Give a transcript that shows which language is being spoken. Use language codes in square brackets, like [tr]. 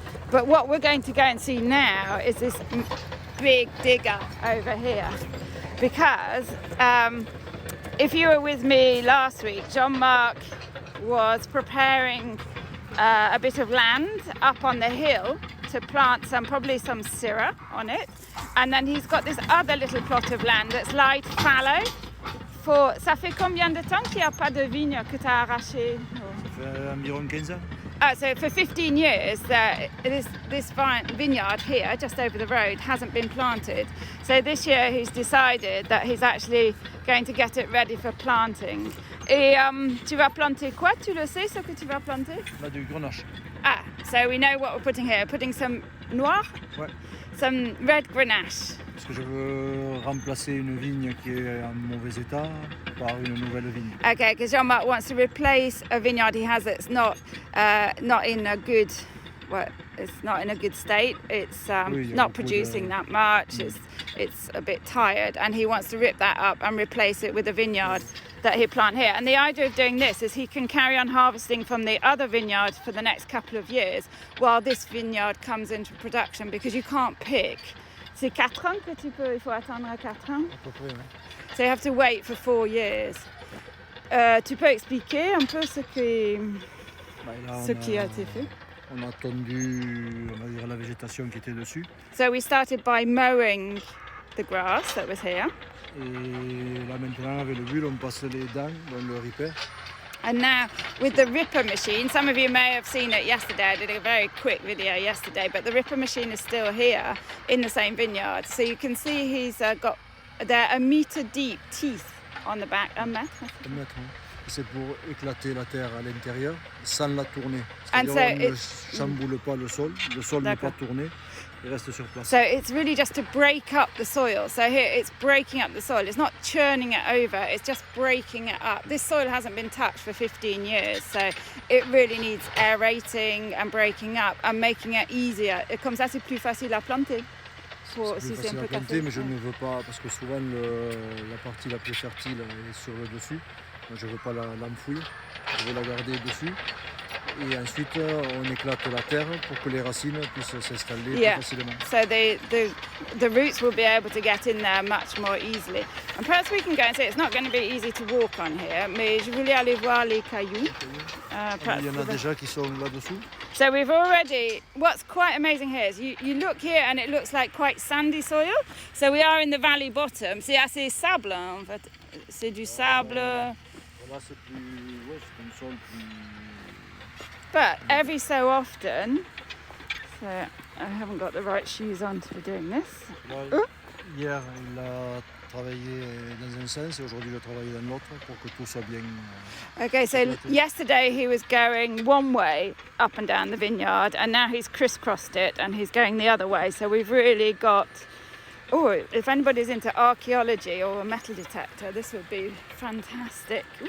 [en] But what we're going to go and see now is this big digger over here, because if you were with me last week, Jean-Marc was preparing a bit of land up on the hill to plant probably some syrah on it, and then he's got this other little plot of land that's light fallow. [fr] Ça fait combien de temps qu'il n'y a pas de vigne que tu as arraché? Ça fait environ 15 ans. [en] So for 15 years, this vineyard here, just over the road, hasn't been planted. So this year he's decided that he's actually going to get it ready for planting. [fr] Et tu vas planter quoi? Tu le sais ce que tu vas planter? Là, du grenache. [en] Ah, so we know what we're putting here. Putting some noir? [fr] Ouais. [en] Some red grenache. [fr] Parce que je veux remplacer une vigne qui est en mauvais état par une nouvelle vigne. [en] Okay, because Jean-Marc wants to replace a vineyard he has that's not in a good, it's not in a good state. It's not producing that much. It's a bit tired, and he wants to rip that up and replace it with a vineyard that he'll plant here. And the idea of doing this is he can carry on harvesting from the other vineyard for the next couple of years while this vineyard comes into production, because you can't pick. [fr] C'est 4 ans que il faut attendre 4 ans. À peu près, ouais. [en] So you have to wait for 4 years. [fr] Tu peux expliquer un peu ce qui a été fait? On a tondu, on va dire, la végétation qui était dessus. [en] So we started by mowing the grass that was here. [fr] Et là maintenant, avec le bulle, on passe les dents dans le ripper. [en] And now with the ripper machine, some of you may have seen it yesterday, I did a very quick video yesterday, but the ripper machine is still here in the same vineyard. So you can see he's got there 1 metre deep teeth on the back. [fr] 1 mètre. 1 mètre, hein. C'est pour éclater la terre à l'intérieur sans la tourner. [en] And so [fr] on ne chamboule pas le sol n'est pas tourné, il reste sur place. [en] So it's really just to break up the soil. So here it's breaking up the soil. It's not churning it over, it's just breaking it up. This soil hasn't been touched for 15 years, so it really needs aerating and breaking up and making it easier. [fr] Comme ça, c'est plus facile à planter. faut, si c'est un peu cassé. Mais je ne veux pas, parce que souvent la partie la plus fertile est sur le dessus. Je ne veux pas l'enfouir, je veux la garder dessus. Et ensuite, on éclate la terre pour que les racines puissent s'installer plus facilement. [en] So the roots will be able to get in there much more easily. And perhaps we can go and say it's not going to be easy to walk on here, [fr] mais je voulais aller voir les cailloux. Il y en a déjà qui sont là-dessous. [en] So we've already, what's quite amazing here is you look here and it looks like quite sandy soil. So we are in the valley bottom. [fr] C'est assez sable en fait. C'est du sable. Là c'est plus, ouais, c'est un sol plus... [en] But every so often, so I haven't got the right shoes on to be doing this. [fr] Là, hier il a travaillé dans un sens et aujourd'hui il a travaillé dans l'autre pour que tout soit bien. [en] Okay, so yesterday he was going one way up and down the vineyard and now he's crisscrossed it and he's going the other way. So we've really got, if anybody's into archaeology or a metal detector, this would be fantastic.